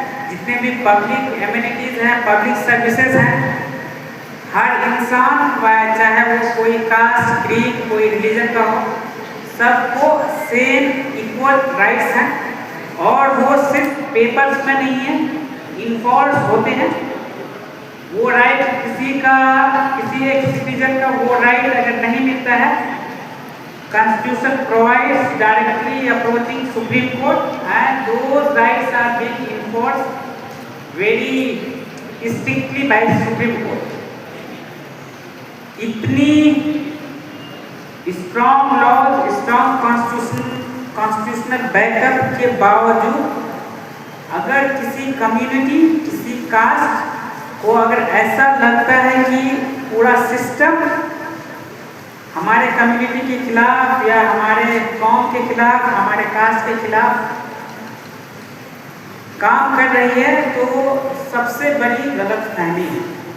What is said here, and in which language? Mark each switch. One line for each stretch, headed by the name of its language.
Hindi: जितने भी public amenities हैं, पब्लिक सर्विसेज हैं, हर इंसान चाहे वो कोई कास्ट, क्रीड, कोई रिलीजन का हो, सबको सेम इक्वल राइट्स हैं। और वो सिर्फ पेपर्स में नहीं है, इन्फोर्स होते हैं। वो राइट किसी एक सिटीजन का वो राइट अगर नहीं मिलता है,
English: Constitution provides directly approaching Supreme Court and those rights are being enforced very strictly by Supreme Court. इतनी
Hindi: strong laws, strong constitutional backup के बावजूद अगर किसी कम्युनिटी, किसी कास्ट को अगर ऐसा लगता है कि पूरा सिस्टम हमारे कम्युनिटी के खिलाफ या हमारे कौम के खिलाफ, हमारे कास्ट के खिलाफ काम कर रही है, तो सबसे बड़ी गलतफहमी है।